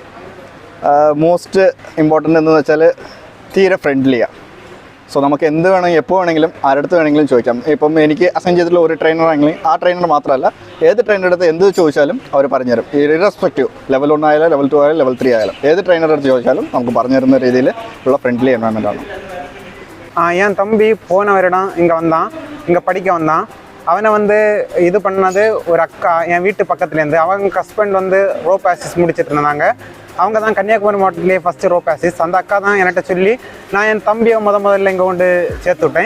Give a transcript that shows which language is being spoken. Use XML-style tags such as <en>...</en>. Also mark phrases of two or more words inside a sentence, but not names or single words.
<en>most important</en> <ml>എന്ന് വെച്ചാൽ തീരെ ഫ്രണ്ട്ലിയാണ്. സോ നമുക്ക് എന്ത് വേണമെങ്കിൽ എപ്പോൾ വേണമെങ്കിലും ആരടുത്ത് വേണമെങ്കിലും ചോദിക്കാം. ഇപ്പം എനിക്ക് അസൈൻ ചെയ്തിട്ടുള്ള ഒരു ട്രെയിനർ ആണെങ്കിൽ ആ ട്രെയിനർ മാത്രമല്ല ഏത് ട്രെയിനറുടെ അടുത്ത് എന്ത് ചോദിച്ചാലും അവർ പറഞ്ഞുതരും. ഇറസ്പെക്റ്റീവ് ലെവൽ 1 ആയാലും ലെവൽ 2 ആയാലും ലെവൽ 3 ആയാലും ഏത് ട്രെയിനറുടെ അടുത്ത് ചോദിച്ചാലും നമുക്ക് പറഞ്ഞു തരുന്ന രീതിയിൽ ഉള്ള</ml> <en>friendly environment.</en> <ta>என் தம்பி போன வருடம் இங்கே வந்தான், இங்கே படிக்க வந்தான். அவனை இது பண்ணது ஒரு அக்கா என் வீட்டு பக்கத்துலேருந்து. அவங்க ஹஸ்பண்ட் ரோப் ஆசிஸ் முடிச்சிட்டு இருந்தாங்க. அவங்க தான் கன்னியாகுமரி மாவட்டத்திலே ஃபஸ்ட்டு ரோப் ஆசிஸ். அந்த அக்கா தான் என்கிட்ட சொல்லி நான் என் தம்பியை முதல்ல இங்கே கொண்டு சேர்த்து விட்டேன்.</ta>